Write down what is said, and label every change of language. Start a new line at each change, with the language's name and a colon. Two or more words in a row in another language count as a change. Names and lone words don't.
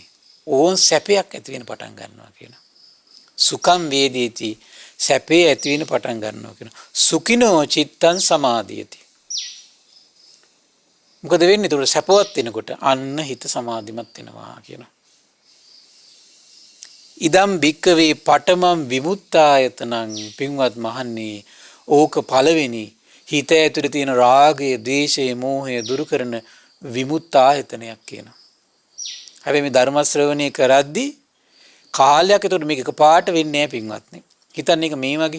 Sinhala: ඕන් සැපයක් ඇති වෙන පටන් ගන්නවා කියනවා.
Pali: සුඛං වේදේති.
Sinhala: සැපේ ඇති වෙන පටන් ගන්නවා කියනවා.
Pali: සුඛිනෝ චිත්තං සමාධියති.
Sinhala: මොකද වෙන්නේ? ඒතකොට සැපවත් වෙනකොට අන්න හිත සමාධිමත් වෙනවා කියනවා.
Pali: ඉදම් භික්කවේ පඨමං විමුක්තායතනං.
Sinhala: පින්වත් මහන්නේ ඕක පළවෙනි හිත ඇතුලේ තියෙන රාගය, ද්වේෂය, මෝහය දුරු කරන විමුක්තායතනයක් කියනවා. හැබැයි මේ ධර්ම ශ්‍රවණය කරද්දී කාලයක් එතකොට මේක එකපාරට වෙන්නේ නැහැ පින්වත්නි. හිතන්න එක මේ වගේ.